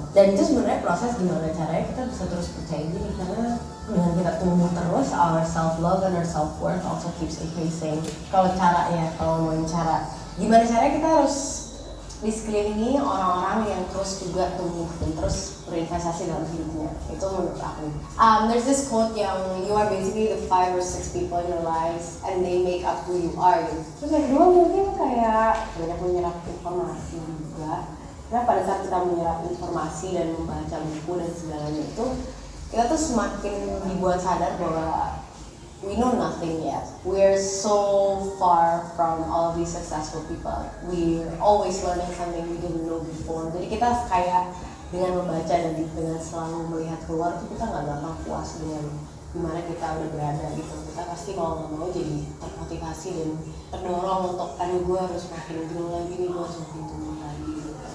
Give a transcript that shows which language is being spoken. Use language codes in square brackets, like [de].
[id] Dan itu sebenarnya proses gimana caranya kita bisa terus percaya diri karena dengan kita tumbuh terus [en] our self love and our self worth also keeps increasing. [id] Kalau caranya, kalau mau cara gimana caranya kita harus disekelilingi orang-orang yang terus juga tumbuh dan terus berinvestasi dalam hidupnya. Itu menurut aku. [en] There's this quote [id] yang [en] you are basically the 5 or 6 people in your lives and they make up who you are. [id] Terus yang kedua mungkin kayak banyak menyerap informasi juga. Karena pada saat kita menyerap informasi dan membaca buku dan segalanya itu, kita tuh semakin dibuat sadar bahwa [en] we know nothing yet. We're so far from all of these successful people. We're always learning something we didn't know before. [id] Jadi kita kayak dengan membaca dan dengan selalu melihat keluar itu kita nggak gampang puas dengan dimana kita udah berada gitu. Kita pasti mau nggak mau jadi termotivasi dan terdorong untuk aduh gue harus makin grow lagi nih, gue harus makin tumbuh lagi gitu.